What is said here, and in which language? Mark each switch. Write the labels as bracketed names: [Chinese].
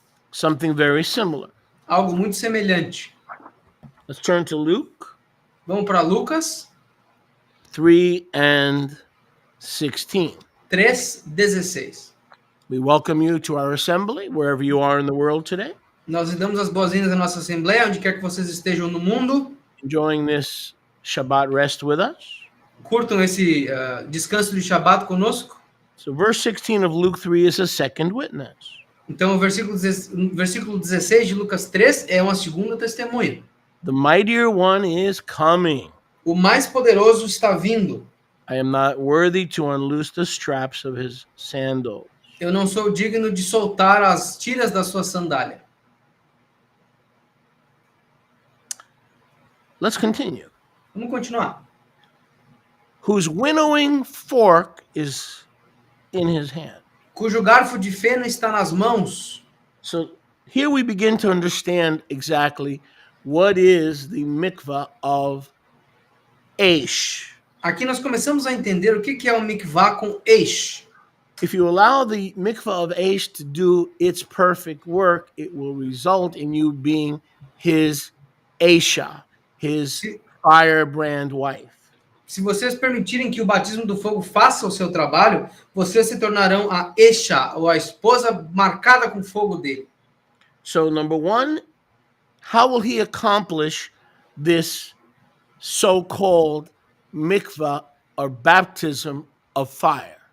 [English] something very similar. [Portuguese] Algo muito semelhante. [English] Let's turn to Luke. [Portuguese] Vamos para Lucas [English] 3:16. [Portuguese] 3:16. [English] We welcome you to our assembly wherever you are in the world today. [Portuguese] Nós lhe damos as boas-vindas à nossa assembleia, onde quer que vocês estejam no mundo. [English] Enjoying this Shabbat rest with us. [Portuguese] Curtam esse descanso de Shabbat conosco. [English] So verse 16 of Luke 3 is a second witness. [Portuguese] Então o versículo 16 de Lucas 3 é uma segunda testemunha. [English] The mightier one is coming. [Portuguese] O mais poderoso está vindo. [English] I am not worthy to unloose the straps of his sandals. [Portuguese] Eu não sou digno de soltar as tiras da sua sandália. [English] Let's continue. [Portuguese] Vamos continuar. [English] Whose winnowing fork is in his hand. [Portuguese] Cujo garfo de feno está nas mãos. [English] So here we begin to understand exactly what is the mikvah of Aish. [Portuguese] Aqui nós começamos a entender o que é o mikvah com Aish. [English] If you allow the mikvah of Aish to do its perfect work, it will result in you being his Aisha, his firebrand wife. [Portuguese] Se vocês permitirem que o batismo do fogo faça o seu trabalho, vocês se tornarão a Esha, ou a esposa marcada com fogo dele. [English] So number one, how will he accomplish this so-called mikvah or baptism of fire?